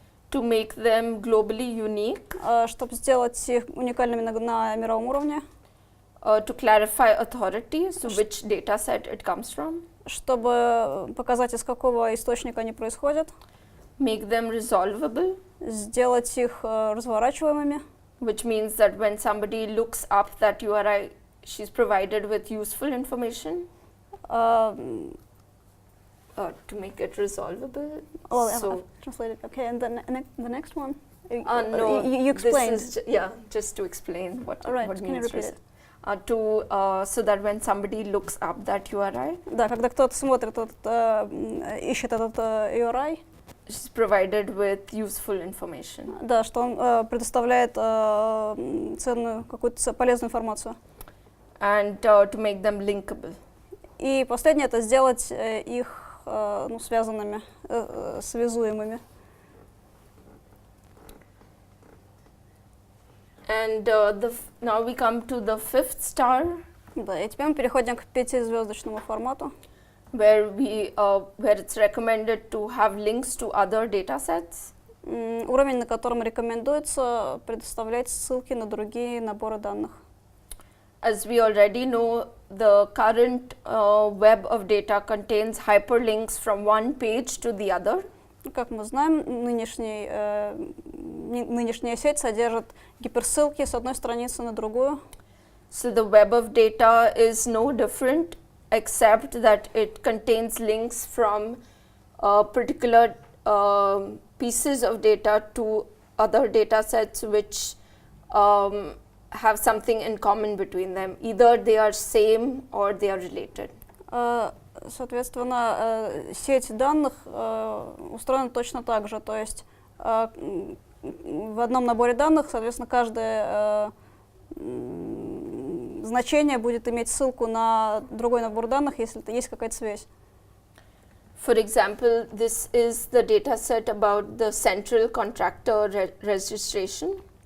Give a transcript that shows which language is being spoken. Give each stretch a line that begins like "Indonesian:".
English: To make them globally unique.
Russian: Чтобы сделать их уникальными на мировом уровне.
English: To clarify authority, so which data set it comes from.
Russian: Чтобы показать, из какого источника они происходят.
English: Make them resolvable.
Russian: Сделать их разворачиваемыми.
English: Which means that when somebody looks up that URI, she's provided with useful information. To make it resolvable. Well, so I've translated. Okay, and the next one. No, you explained. This is just to explain what All right, what can you means repeat it? So that when somebody looks up that URI.
Russian: Да, когда кто-то смотрит ищет этот URI.
English: is provided with useful information.
Russian: Да, что он предоставляет ценную, какую-то полезную информацию.
English: And to make them linkable.
Russian: И последнее — это сделать их связанными, связуемыми.
English: And now we come to the 5th star.
Russian: Да, и теперь мы переходим к 5-звездочному формату,
English: Where it's recommended to have links to other data sets.
Russian: Уровень, на котором рекомендуется предоставлять ссылки на другие наборы данных.
English: As we already know, the current web of data contains hyperlinks from one page to the other.
Russian: Как мы знаем, нынешняя сеть содержит гиперссылки с одной страницы на другую.
English: So the web of data is no different, except that it contains links from particular pieces of data to other data sets which have something in common between them. Either they are same or they are related.
Russian: Соответственно, сеть данных устроена точно так же, то есть в одном наборе данных, соответственно, каждое значение будет иметь ссылку на другой набор данных, если есть какая-то связь.
English: For example, this is the data set about the central contractor registration.